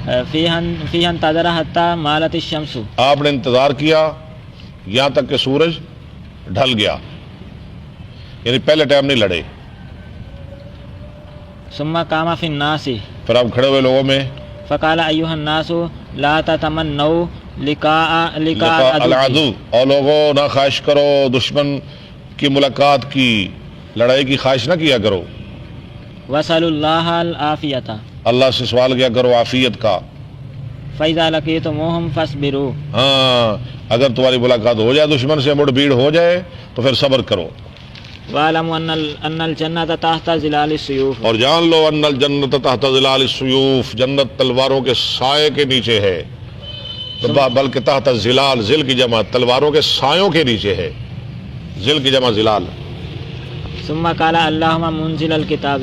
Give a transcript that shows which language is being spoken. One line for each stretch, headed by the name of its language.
Arabic: فی انتظر حتی مالت الشمس،
Urdu: آپ نے انتظار کیا یہاں تک کہ سورج ڈھل گیا. یعنی پہلے ٹائم نہیں لڑے.
Arabic: ثم قام في الناس
Urdu: پھر آپ کھڑے ہوئے لوگوں میں
Arabic: فقال أيها الناس لا تتمنوا لقاء لقاء العدو
Urdu: العدو، اور لوگوں نہ خواہش کرو دشمن کی ملاقات کی، لڑائی کی خواہش نہ کیا کرو.
Arabic: واسألوا الله العافية
Urdu: اللہ سے سوال کیا کرو عافیت کا.
Arabic: فإذا لقيتموهم فاصبروا
Urdu: ہاں اگر تمہاری ملاقات ہو جائے دشمن سے، مڑ بھیڑ ہو جائے تو پھر صبر کرو.
Arabic: واعلموا أن الجنة تحت ظلال السيوف
Urdu: اور جان لو
Arabic: ان الجنت تحت ظلال السیوف،
Urdu: جنت تلواروں کے سائے کے نیچے ہے. بلکہ تحت ظلال، ظل کی جمع تلواروں کے سایوں کے نیچے ہے، ظل کی جمع ظلال.
Arabic: ثم قال اللهم منزل الكتاب